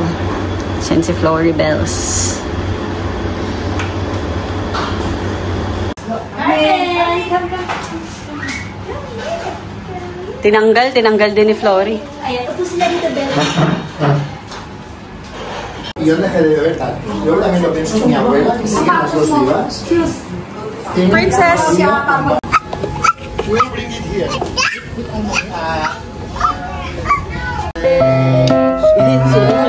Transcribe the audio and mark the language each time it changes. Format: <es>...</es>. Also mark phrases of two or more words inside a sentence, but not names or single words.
<tl>Siyan si Flori Bells. Tinanggal din ni Flori. Ayan, upo sila dito, Bells.</tl> <es>Y yo dejé de beber tal. Yo también lo pienso con mi abuela, que siguen las dos vivas.</es> <en>Princess! We'll bring it here. It's</en>